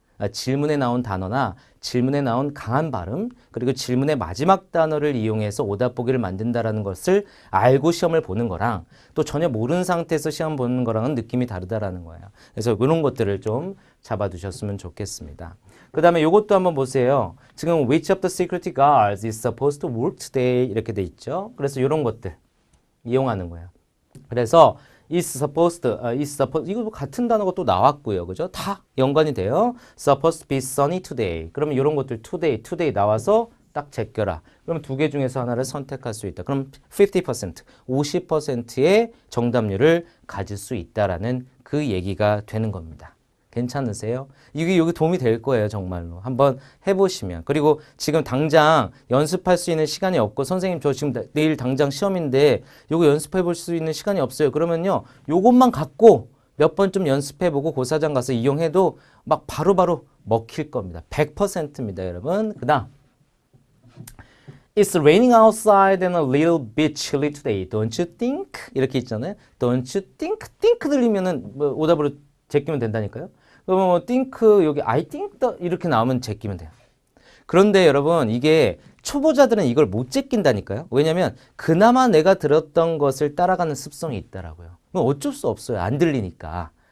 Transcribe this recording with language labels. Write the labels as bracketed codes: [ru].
[ko] 질문에 나온 단어나 질문에 나온 강한 발음 그리고 질문의 마지막 단어를 이용해서 오답 보기를 만든다라는 것을 알고 시험을 보는 거랑 또 전혀 모르는 상태에서 시험 보는 거랑은 느낌이 다르다라는 거예요. 그래서 이런 것들을 좀 잡아두셨으면 좋겠습니다. 그 다음에 이것도 한번 보세요. 지금 [en] which of the security guards is supposed to work today [ko] 이렇게 돼 있죠. 그래서 이런 것들 이용하는 거예요. 그래서 is supposed, 이거 같은 단어가 또 나왔고요. 그죠? 다 연관이 돼요. [en] supposed to be sunny today. [ko] 그러면 이런 것들 today 나와서 딱 제껴라. 그러면 두 개 중에서 하나를 선택할 수 있다. 그럼 50%, 50%의 정답률을 가질 수 있다라는 그 얘기가 되는 겁니다. 괜찮으세요? 이게 여기 도움이 될 거예요, 정말로. 한번 해보시면. 그리고 지금 당장 연습할 수 있는 시간이 없고, 선생님, 저 지금 내일 당장 시험인데, 요거 연습해 볼 수 있는 시간이 없어요. 그러면요, 요것만 갖고 몇 번 좀 연습해보고 고사장 가서 이용해도 막 바로바로 먹힐 겁니다. 100%입니다, 여러분. 그 다음. [en] It's raining outside and a little bit chilly today. Don't you think? [ko] 이렇게 있잖아요. [en] Don't you think? [ko] think 들리면은 뭐 오답으로 제끼면 된다니까요. 그러면 뭐 think 여기 I think 이렇게 나오면 제끼면 돼요. 그런데 여러분 이게 초보자들은 이걸 못 제낀다니까요. 왜냐면 그나마 내가 들었던 것을 따라가는 습성이 있더라고요. 어쩔 수 없어요. 안 들리니까.